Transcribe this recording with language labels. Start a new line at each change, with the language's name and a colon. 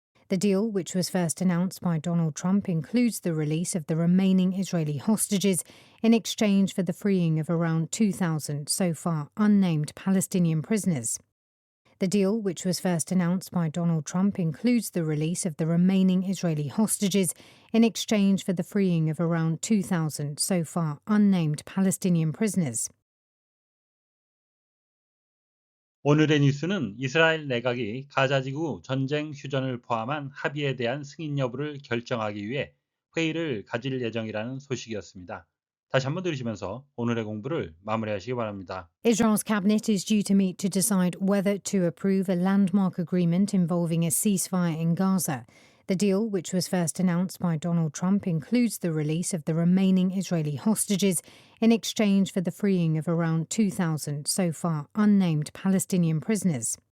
English: The deal, which was first announced by Donald Trump, includes the release of the remaining Israeli hostages in exchange for the freeing of around 2,000 so far unnamed Palestinian prisoners. The deal, which was first announced by Donald Trump, includes the release of the remaining Israeli hostages in exchange for the freeing of around 2,000 so far unnamed Palestinian prisoners.
Korean: 오늘의 뉴스는 이스라엘 내각이 가자지구 전쟁 휴전을 포함한 합의에 대한 승인 여부를 결정하기 위해 회의를 가질 예정이라는 소식이었습니다. 다시 한번 들으시면서 오늘의 공부를 마무리하시기 바랍니다.
English: Israel's cabinet is due to meet to decide whether to approve a landmark agreement involving a ceasefire in Gaza. The deal, which was first announced by Donald Trump, includes the release of the remaining Israeli hostages in exchange for the freeing of around 2,000 so far unnamed Palestinian prisoners.